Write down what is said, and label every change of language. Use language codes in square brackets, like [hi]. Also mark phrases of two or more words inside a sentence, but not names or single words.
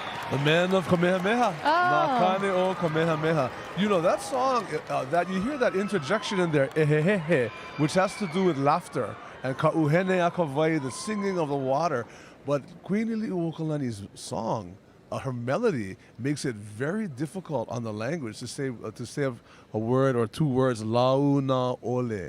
[en] The man of Kamehameha. Oh. [haw] Nakane o Kamehameha. [en] You know, that song, that you hear that interjection in there, ehehehe, which has to do with laughter. And [haw] ka'uhene akawai, [en] the singing of the water. But Queen Iliuokalani's song, her melody, makes it very difficult on the language to say a word or two words, [haw] launa ole.